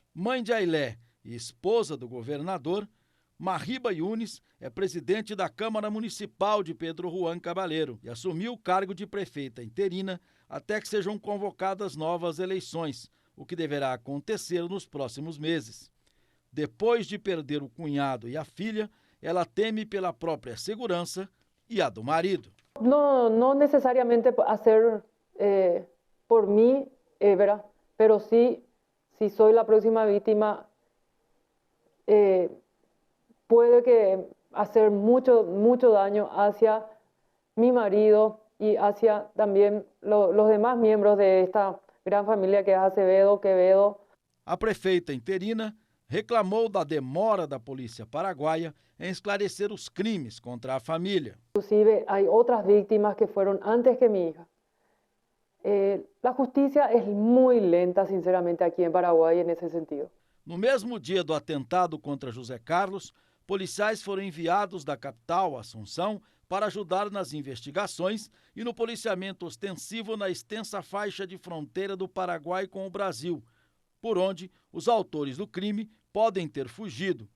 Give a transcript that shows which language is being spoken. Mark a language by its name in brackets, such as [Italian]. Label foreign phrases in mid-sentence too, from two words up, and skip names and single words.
[Portuguese] Mãe de Ailé e esposa do governador, Mariba Yunes é presidente da Câmara Municipal de Pedro Juan Cabaleiro e assumiu o cargo de prefeita interina até que sejam convocadas novas eleições, o que deverá acontecer nos próximos meses. Depois de perder o cunhado e a filha, ela teme pela própria segurança e a do marido. [Spanish] No necesariamente hacer por mí, ¿verdad? Pero sí, si soy la próxima víctima, puede que hacer mucho daño hacia mi marido y hacia también los demás miembros de esta gran familia que es Acevedo, Quevedo. [Portuguese] A prefeita interina reclamou da demora da polícia paraguaia em esclarecer os crimes contra a família. [Spanish] Inclusive, hay otras víctimas que fueron antes que mi hija. La justicia es muy lenta, sinceramente, aquí en Paraguay en ese sentido. [Portuguese] No mesmo dia do atentado contra José Carlos, policiais foram enviados da capital, Assunção, para ajudar nas investigações e no policiamento ostensivo na extensa faixa de fronteira do Paraguai com o Brasil, por onde os autores do crime podem ter fugido.